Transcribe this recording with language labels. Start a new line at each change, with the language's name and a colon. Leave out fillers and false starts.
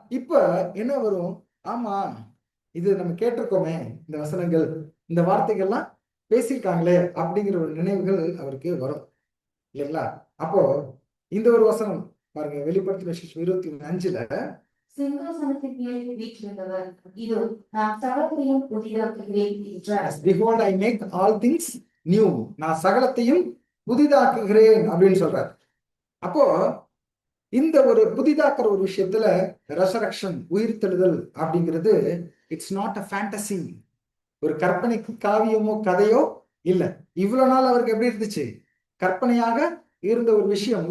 Tamil: இப்ப என்ன வரும், ஆமா இது நம்ம கேட்டிருக்கோமே, இந்த வசனங்கள் இந்த வார்த்தைகள்லாம் பேசியிருக்காங்களே அப்படிங்கிற ஒரு நினைவுகள் அவருக்கு வரும் இல்லைங்களா? அப்போ இந்த ஒரு வசனம் பாருங்க, வெளிப்படுத்தின விசேஷம் 25:5 சிங்காசனத்தின் மேல் வீற்றிருந்தவர், இதோ நான் சகலத்தையும் புதிதாக்குகிறேன் என்றார்.
English: Behold, I make all things new.
Tamil: நான் சகலத்தையும் புதிதாக்குகிறேன் அப்படின்னு சொல்றாரு. அப்போ இந்த ஒரு புதிதாக்குற ஒரு விஷயத்துல ரெசரக்ஷன், உயிர்த்தெழுதல் அப்படிங்கிறது
English: it's not a fantasy,
Tamil: ஒரு கற்பனை காவியமோ கதையோ இல்ல. இவ்வளவு நாள் அவருக்கு எப்படி இருந்துச்சு, கற்பனையாக இருந்த ஒரு விஷயம்.